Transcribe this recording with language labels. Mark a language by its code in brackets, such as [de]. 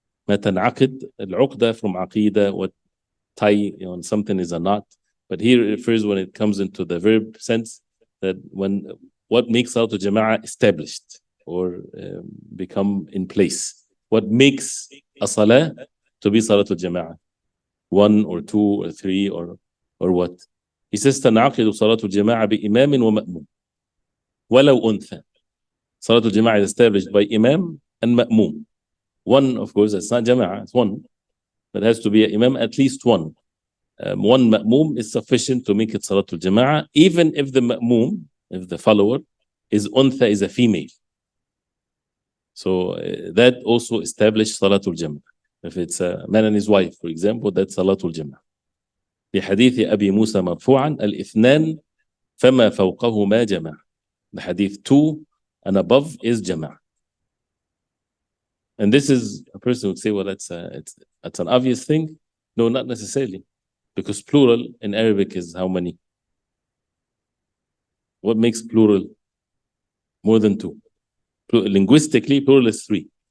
[ar] ما تنعقد, [en] العقدة from عقيدة, what tie, something is a knot. But here it refers, when it comes into the verb sense, that when what makes Salatul Jama'ah established or become in place. What makes a salah to be Salatul Jama'ah? 1 or 2 or 3 or what? He says [ar] تنعقد صلاة الجماعة بإمام ومأموم ولو أنثى. [en] Salatul Jama'ah is established by Imam and Ma'mum. One, of course, it's not Jama'ah, it's one. But it has to be an Imam, at least one. One Ma'mum is sufficient to make it Salatul Jama'ah, even if the Ma'mum, if the follower, is Untha, is a female. So that also established Salatul Jama'ah. If it's a man and his wife, for example, that's Salatul Jama'ah. [ar] لحديث أبي موسى مرفوعا الإثنان فما فوقهما جماعة. [en] The hadith 2 and above is Jama'ah. And this is, a person would say, well, that's an obvious thing. No, not necessarily. Because plural in Arabic is how many? What makes plural? More than 2. Linguistically, plural is 3.